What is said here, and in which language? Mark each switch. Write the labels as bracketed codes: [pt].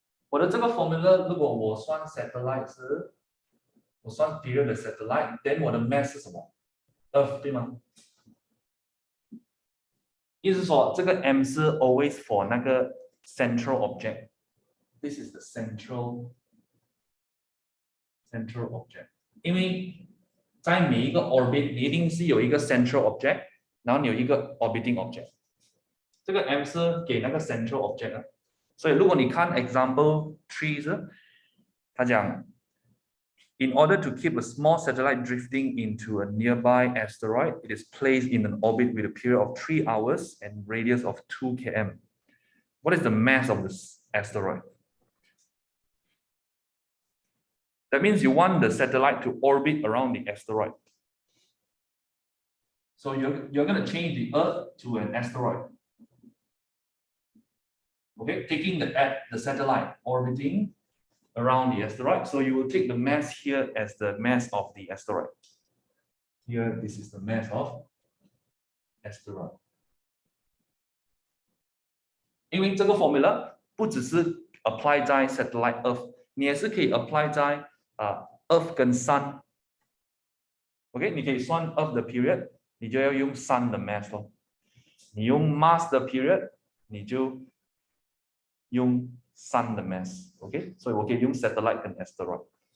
[zh] 我的这个 formula， 如果我算 satellite 是，我算 period 的 satellite，then 我的 mass 是什么 ？Earth 对吗？意思说这个 m 是 always for 那个 central object。 [en] This is the central object。 [zh] 因为在每一个 orbit， 你一定是有一个 central object， 然后你有一个 orbiting object。这个 m 是给那个 central object 的。所以如果你看 example 3是，他讲 [en] in order to keep a small satellite drifting into a nearby asteroid, it is placed in an orbit with a period of 3 hours and radius of 2 km. What is the mass of this asteroid? That means you want the satellite to orbit around the asteroid. So you're going to change the Earth to an asteroid. Okay, taking the satellite orbiting around the asteroid. So you will take the mass here as the mass of the asteroid. Here, this is the mass of asteroid. [zh] 因为这个 formula 不只是 apply 在 satellite Earth， 你也是可以 apply 在Earth 跟 Sun。OK， 你可以算 Earth 的 period， 你就要用 Sun 的 mass 咯。你用 Mars 的 period， 你就用 Sun 的 mass。OK， 所以我可以用 satellite 跟 asteroid。